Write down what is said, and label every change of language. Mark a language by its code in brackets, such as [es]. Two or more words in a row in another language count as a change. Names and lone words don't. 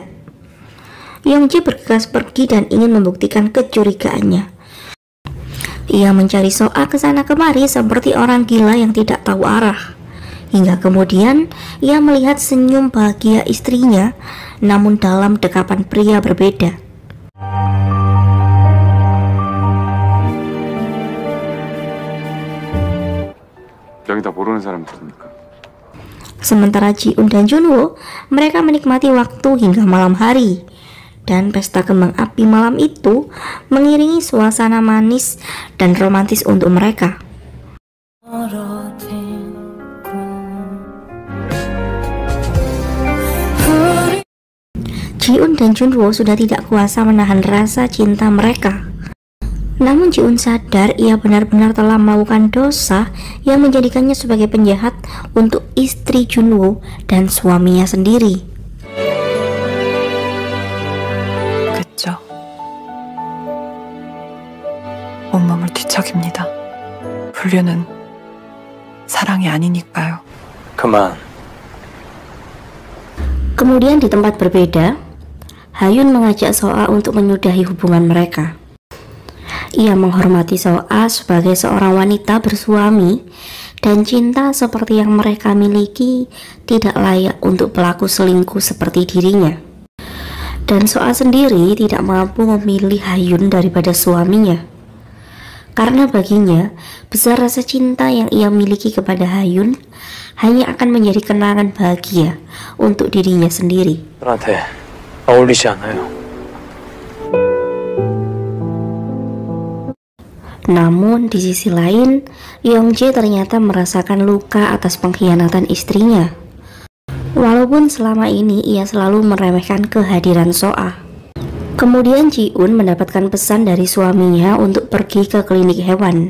[id] Young-jae bergegas pergi dan ingin membuktikan kecurigaannya. Ia mencari So-a ke sana kemari seperti orang gila yang tidak tahu arah. Hingga kemudian ia melihat senyum bahagia istrinya, namun dalam dekapan pria berbeda. [ko] 여기다 모르는 사람 들으니까. [id] Sementara Ji-un dan Junwoo, mereka menikmati waktu hingga malam hari. Dan pesta kembang api malam itu mengiringi suasana manis dan romantis untuk mereka. Ji-un dan Junwoo sudah tidak kuasa menahan rasa cinta mereka. Namun Ji-un sadar ia benar-benar telah melakukan dosa yang menjadikannya sebagai penjahat untuk istri Junwoo dan suaminya sendiri. [ko] 그죠? 온몸을 뒤척입니다. 불륜은 사랑이 아니니까요. 그만. [id] Kemudian di tempat berbeda, Ha-yun mengajak So-a untuk menyudahi hubungan mereka. Ia menghormati So-a sebagai seorang wanita bersuami dan cinta seperti yang mereka miliki tidak layak untuk pelaku selingkuh seperti dirinya. Dan So-a sendiri tidak mampu memilih Ha-yun daripada suaminya. Karena baginya, besar rasa cinta yang ia miliki kepada Ha-yun hanya akan menjadi kenangan bahagia untuk dirinya sendiri. [ko] 저한테 어울리지 않아요. [id] Namun di sisi lain, Young-jae ternyata merasakan luka atas pengkhianatan istrinya. Walaupun selama ini ia selalu meremehkan kehadiran So-a. Kemudian Ji-un mendapatkan pesan dari suaminya untuk pergi ke klinik hewan.